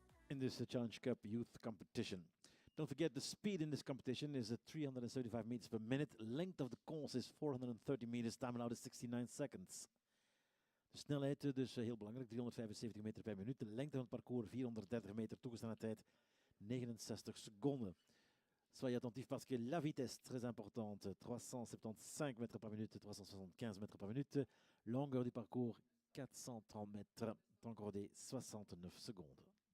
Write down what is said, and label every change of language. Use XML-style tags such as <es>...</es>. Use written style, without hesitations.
<en>In this Challenge Cup Youth Competition. Don't forget the speed in this competition is 375 meters per minute. Length of the course is 430 meters. Time allowed is 69 seconds.</en> <nl>De snelheid dus heel belangrijk, 375 meter per minuut. De lengte van het parcours 430 meter, toegestane tijd 69 seconden.</nl> <fr>Soyez attentifs parce que la vitesse, très importante, 375 mètres par minute, 375 mètres par minute. Longueur du parcours, 430 mètres, temps accordé 69 secondes.</fr>